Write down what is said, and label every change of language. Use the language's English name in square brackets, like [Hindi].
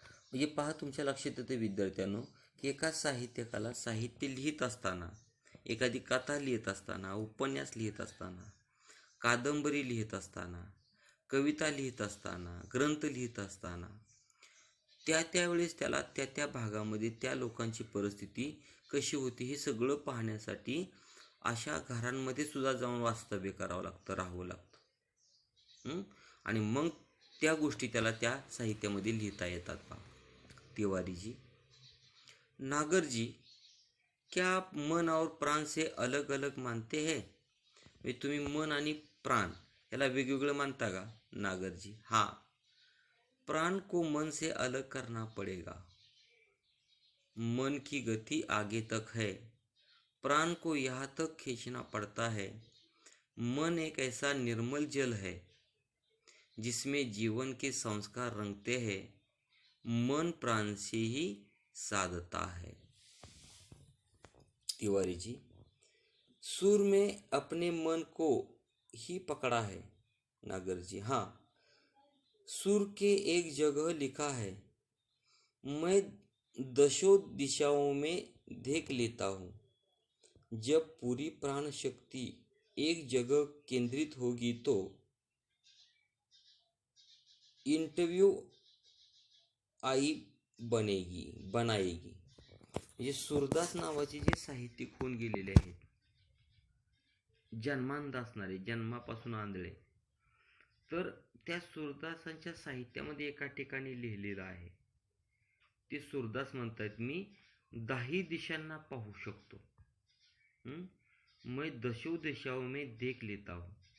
[Marathi] म्हणजे पहा, तुमच्या लक्षात येतं विद्यार्थ्यांनो, की एका साहित्यकाला साहित्य लिहित असताना, एखादी कथा लिहित असताना, उपन्यास लिहित असताना, कादंबरी लिहित असताना, कविता लिहित असताना, ग्रंथ लिहित असताना, त्यावेळेस त्याला त्या भागामध्ये त्या लोकांची परिस्थिती कशी होती हे सगळं पाहण्यासाठी अशा घरांमध्ये सुद्धा जाऊन वास्तव्य करावं लागतं, राहावं लागतं। आणि मग त्या गोष्टी त्याला त्या साहित्यामध्ये लिहिता येतात पहा तिवारी जी। [Hindi] नागर जी, क्या आप मन और प्राण से अलग अलग मानते हैं? [Marathi] म्हणजे तुम्ही मन आणि प्राण याला वेगवेगळं मानता का? [Hindi] नागर जी, हाँ प्राण को मन से अलग करना पड़ेगा। मन की गति आगे तक है, प्राण को यहाँ तक खींचना पड़ता है। मन एक ऐसा निर्मल जल है जिसमें जीवन के संस्कार रंगते हैं। मन प्राण से ही साधता है। तिवारी जी, सुर में अपने मन को ही पकड़ा है। नागर जी, हाँ सुर के एक जगह लिखा है, मैं दशों दिशाओं में देख लेता हूँ। जब पूरी प्राण शक्ति एक जगह केंद्रित होगी तो इंटरव्यू आई बनाएगी। [Marathi] म्हणजे सूरदास नावाचे जे साहित्यिक होऊन गेलेले आहेत, जन्मांध असणारे, जन्मापासून आंधळे, तर त्या सूरदासांच्या साहित्यामध्ये एका ठिकाणी लिहिलेलं आहे, ते सूरदास म्हणतात, मी 10 दिशांना पाहू शकतो। [Hindi] मैं दशों दिशाओं में देख लेता हूँ।